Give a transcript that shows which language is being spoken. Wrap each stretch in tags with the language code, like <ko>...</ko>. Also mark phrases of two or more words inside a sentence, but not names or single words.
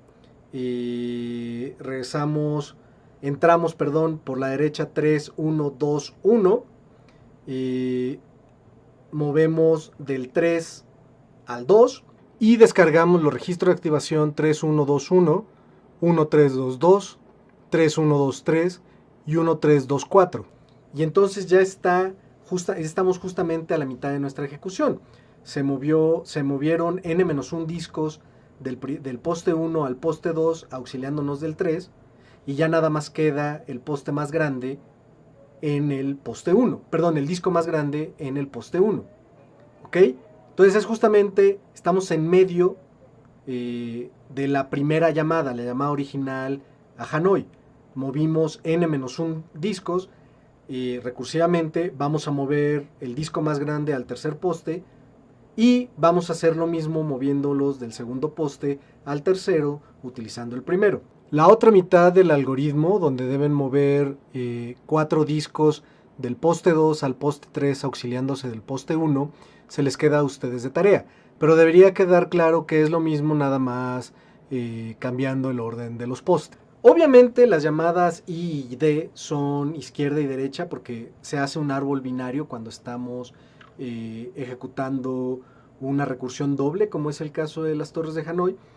<es>y entramos por la derecha 3, 1, 2, 1, y movemos del 3 al 2 y descargamos los registros de activación 3, 1, 2, 1, 1, 3, 2, 2, 3, 1, 2, 3 y 1, 3, 2, 4. Y entonces ya estamos justamente a la mitad de nuestra ejecución. Se movieron n-1 discos del poste 1 al poste 2, auxiliándonos del 3, y ya nada más queda el poste más grande en el poste 1, perdón, el disco más grande en el poste 1, ¿ok? Entonces estamos en medio de la primera llamada, la llamada original a Hanoi. Movimos n-1 discos, recursivamente vamos a mover el disco más grande al tercer poste, y vamos a hacer lo mismo moviéndolos del segundo poste al tercero utilizando el primero. La otra mitad del algoritmo, donde deben mover 4 discos del poste 2 al poste 3 auxiliándose del poste 1, se les queda a ustedes de tarea. Pero debería quedar claro que es lo mismo, nada más cambiando el orden de los postes. Obviamente las llamadas I y D son izquierda y derecha porque se hace un árbol binario cuando estamos ejecutando una recursión doble, como es el caso de las torres de Hanoi.</es>